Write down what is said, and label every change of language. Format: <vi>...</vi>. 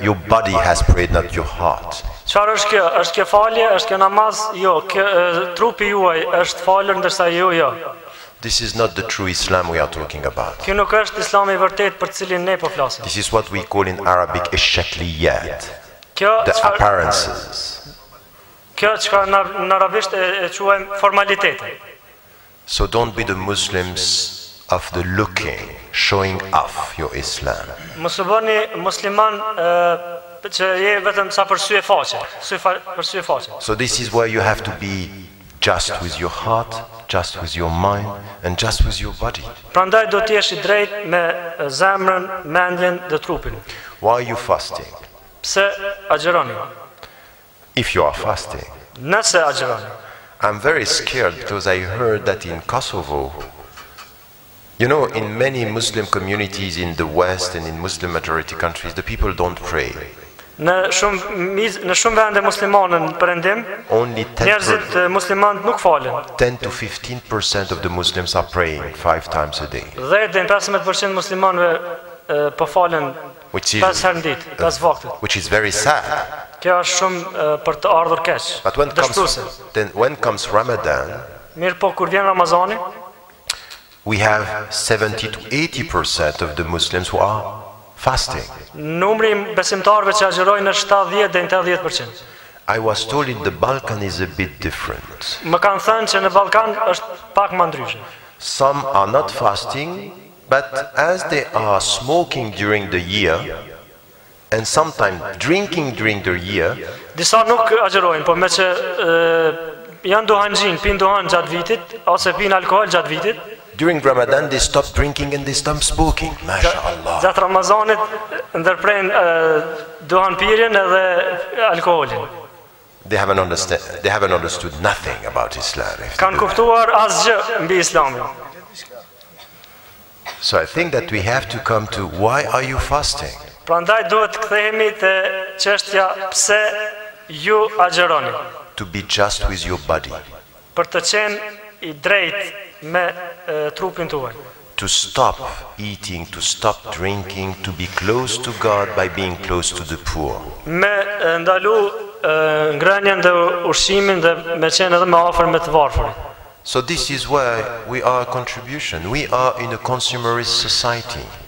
<en>Your body has prayed, not your heart.</en> <sq>Çfarë është kjo? Është kjo falje, është kjo namaz? Jo, trupi juaj është falur ndërsa ju jo.</sq> <en>This is not the true Islam we are talking about.</en> <sq>Kjo nuk është Islami I vërtet për cilin ne po flasim.</sq> <en>This is what we call in Arabic ash-shakliyat,</en> <sq>Kjo</sq> <en>the appearances.</en> <sq>Kjo çka në arabisht e quajmë formalitete.</sq> <en>So don't be the Muslims of the looking, showing off your Islam.</en> <sq>Mos u bëni musliman që je vetëm sa për sy e faqe, për sy e faqe.</sq> <en>So this is where you have to be just with your heart, just with your mind, and just with your body.</en> <sq>Prandaj do të jesh I drejt me zemrën, mendjen dhe trupin.</sq> <en>Why are you fasting?</en> <sq>Pse agjeroni?</sq> <en>If you are fasting.</en> <sq>Nëse agjeroni.</sq> <en>I'm very scared because I heard that in Kosovo, you know, in many Muslim communities in the West and in Muslim majority countries, the people don't pray.</en> <sq>Në shumë vende muslimane në Perëndim, njerëzit muslimanë nuk falen.</sq> <en>10 to 15% of the Muslims are praying 5 times a day.</en> <sq>10-15% muslimanëve po falen 5 herë në ditë, 5 vakte.</sq> <en>Which is very sad.</en> <sq>Kjo është shumë për të ardhur keq.</sq> <en>But when comes Ramadan,</en> <sq>mirë po kur vjen Ramazani,</sq> <en>we have 70 to 80% of the Muslims who are fasting.</en> <sq>Numri besimtarëve që agjerojnë është 70 deri në 80%.</sq> <en>I was told in the Balkan is a bit different.</en> <sq>Më kanë thënë që në Ballkan është pak më ndryshe.</sq> <en>Some are not fasting, but as they are smoking during the year and sometimes drinking during the year,</en> <sq>disa nuk agjerojnë, por me që janë duhanxhin, pinë duhan gjatë vitit ose pinë alkool gjatë vitit.</sq> <en>During Ramadan they stop drinking and they stop smoking.</en> <ar>MashaAllah.</ar> <sq>Gjatë Ramazanit ndërprejnë duhan pirjen edhe alkoolin.</sq> <en>They haven't understood nothing about Islam.</en> <sq>Kanë kuptuar asgjë mbi Islamin.</sq> <en>So I think that we have to come to why are you fasting?</en> <sq>Prandaj duhet të kthehemi te çështja pse ju agjeroni.</sq> <en>To be just with your body.</en> <sq>Për të qenë I drejt me trupin tuaj.</sq> <en>To stop eating, to stop drinking, to be close to God by being close to the poor.</en> <sq>Me ndalu ngrënien dhe ushqimin dhe me qenë edhe më afër me të varfërit.</sq> <en>So this is where we are a contribution. We are in a consumerist society.</en>